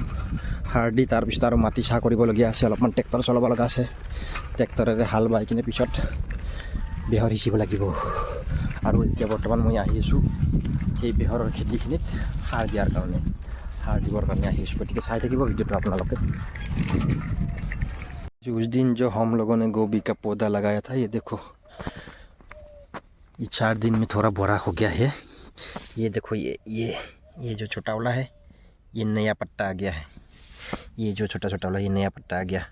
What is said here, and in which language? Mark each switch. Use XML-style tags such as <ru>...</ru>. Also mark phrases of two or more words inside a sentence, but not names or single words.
<as>সাৰ দি তাৰপিছত আৰু মাটি চাহ কৰিবলগীয়া আছে, অলপমান ট্ৰেক্টৰ চলাব লগা আছে। ট্ৰেক্টৰেৰে হাল বাই কিনে পিছত বেহৰ সিঁচিব লাগিব। আৰু এতিয়া বৰ্তমান মই আহি আছোঁ এই বেহৰৰ খেতিখিনিত সাৰ দিয়াৰ কাৰণে, সাৰ দিবৰ কাৰণে আহি আছোঁ। গতিকে চাই থাকিব ভিডিঅ'টো আপোনালোকে।</as> <hi>उस दिन जो हम लोगों ने गोभी का पौधा लगाया था, ये देखो ये 4 दिन में थोड़ा बड़ा हो गया है। ये देखो, ये जो छोटा वाला है, ये नया पत्ता आ गया है। ये जो छोटा छोटा वाला, ये नया पत्ता आ गया।</hi>